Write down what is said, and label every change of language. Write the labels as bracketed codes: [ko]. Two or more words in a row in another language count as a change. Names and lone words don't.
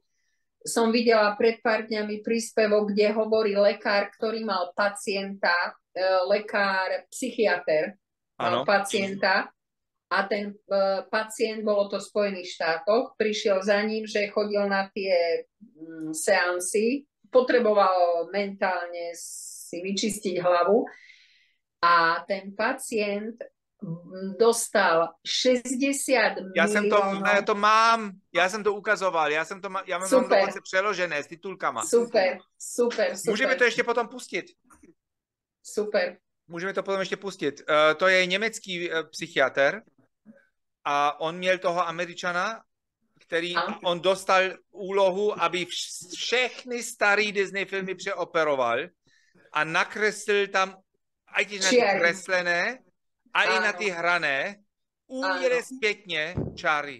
[sk] Som videla pred pár dňami príspevok, kde hovorí lekár, ktorý mal pacienta, lekár, psychiater, mal pacienta a ten pacient, bolo to v Spojených štátoch, prišiel za ním, že chodil na tie seansy, potreboval mentálne si vyčistiť hlavu a ten pacient dostal 60 miliónov. [cs] Já to mám, já jsem to ukazoval, já mám dokonce přeložené s titulkama. Super. Můžeme to ještě potom pustit. Super. Můžeme to potom ještě pustit. To je německý psychiatr a on měl toho Američana, který on dostal úlohu, aby všechny starý Disney filmy přeoperoval a nakreslil tam aj ty na ty kreslené a i na ty hrané úměre zpětně čáry.